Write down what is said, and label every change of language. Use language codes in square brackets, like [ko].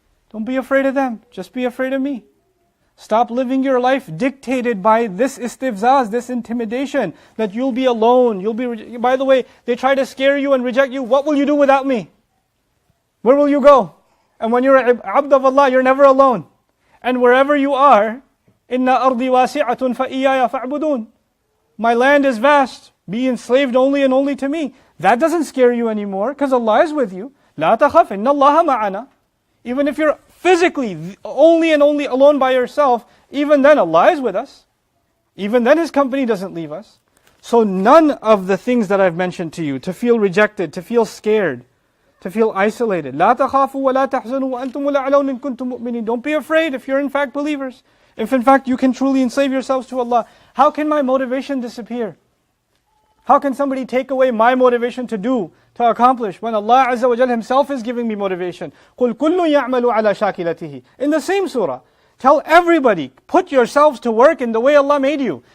[en] Don't be afraid of them, just be afraid of me. Stop living your life dictated by this istifzaz, this intimidation, that you'll be alone, by the way, they try to scare you and reject you. What will you do without me? Where will you go? And when you're an abd of Allah, you're never alone. And wherever you are, [ar] إِنَّ أَرْضِي وَاسِعَةٌ فَإِيَّايَ فَاعْبُدُونَ. [en] my land is vast, be enslaved only and only to me. That doesn't scare you anymore because Allah is with you. [ar] لا تخف إن الله معنا. [en] Even if you're physically only and only alone by yourself, even then Allah is with us. Even then His company doesn't leave us. So none of the things that I've mentioned to you, to feel rejected, to feel scared, to feel isolated. [ar] لا تخافوا ولا تحزنوا وأنتم الأعلون إن كنتم مؤمنين. [en] Don't be afraid if you're in fact believers. If in fact you can truly enslave yourselves to Allah. How can my motivation disappear? How can somebody take away my motivation to do, to accomplish, when Allah Azza wa Jal Himself is giving me motivation? [ar] قُلْ كُلٌّ يَعْمَلُ عَلَى شَاكِلَتِهِ. [en] In the same surah, tell everybody, put yourselves to work in the way Allah made you.